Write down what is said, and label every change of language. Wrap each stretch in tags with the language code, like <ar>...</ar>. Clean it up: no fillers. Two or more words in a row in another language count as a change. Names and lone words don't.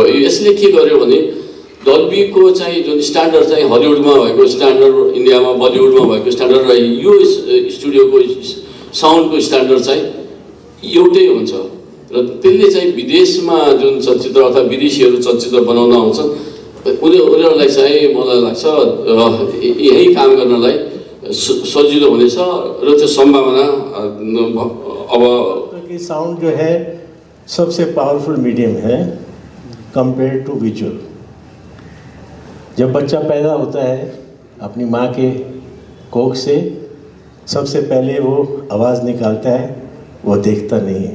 <ne>यसले के गर्यो भने डल्बीको चाहिँ जुन स्ट्यान्डर्ड चाहिँ हलिउडमा भएको स्ट्यान्डर्ड इन्डियामा बलिउडमा भएको स्ट्यान्डर्ड र यो स्टुडियोको साउन्डको स्ट्यान्डर्ड चाहिँ एउटै हुन्छ र त्यसले चाहिँ विदेशमा जुन चलचित्र अथवा विदेशीहरू चलचित्र बनाउन आउँछन् उनीहरूलाई चाहिँ मलाई लाग्छ यही काम गर्नलाई सजिलो हुनेछ र त्यो सम्भावना अब</ne> <hi>साउंड जो है सबसे</hi> <en>powerful medium</en> <hi>है</hi> <en>compare to visual.</en> <hi>जब बच्चा पैदा होता है अपनी माँ के कोख से सबसे पहले वो आवाज़ निकालता है, वो देखता नहीं है।</hi>